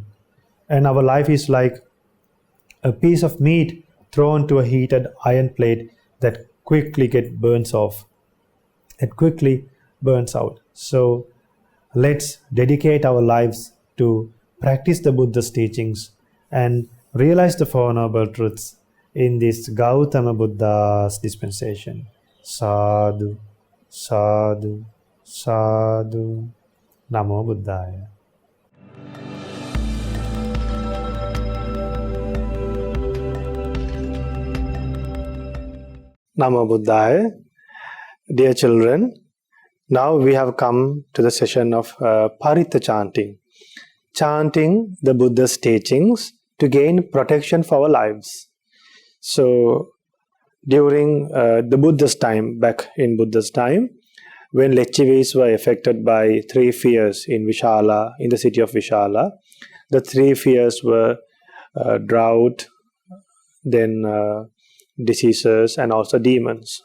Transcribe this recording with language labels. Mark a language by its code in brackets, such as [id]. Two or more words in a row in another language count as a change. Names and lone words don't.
[en] And our life is like a piece of meat thrown to a heated iron plate that quickly burns out. So let's dedicate our lives to practice the Buddha's teachings and realize the Four Noble Truths in this Gautama Buddha's dispensation. [pi] Sadhu, sadhu, Sadhu. Namo Buddhaya. Namo Buddhaya. [en] Dear children, now we have come to the session of Parita chanting. Chanting the Buddha's teachings to gain protection for our lives. So, during the Buddha's time, back in Buddha's time, when Lechivis were affected by three fears in Vishala, in the city of Vishala, the three fears were drought, then diseases, and also demons.